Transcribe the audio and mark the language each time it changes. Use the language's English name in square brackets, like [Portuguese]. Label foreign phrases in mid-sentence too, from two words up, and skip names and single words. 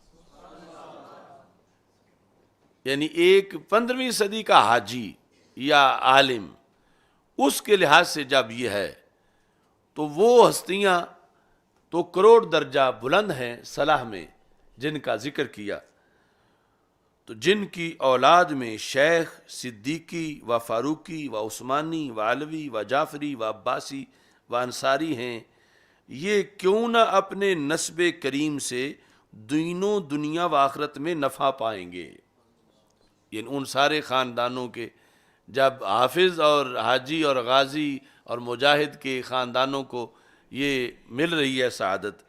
[Urdu] یعنی ایک 15ویں صدی کا حاجی یا عالم، اس کے لحاظ سے جب یہ ہے تو وہ ہستیاں تو کروڑ درجہ بلند ہیں صلاح میں جن کا ذکر کیا. تو جن کی اولاد میں شیخ، صدیقی و فاروقی و عثمانی و علوی و جعفری و عباسی و انصاری ہیں، یہ کیوں نہ اپنے نسب کریم سے دین و دنیا و آخرت میں نفع پائیں گے. یعنی ان سارے خاندانوں کے جب حافظ اور حاجی اور غازی اور مجاہد کے خاندانوں کو یہ مل رہی ہے سعادت.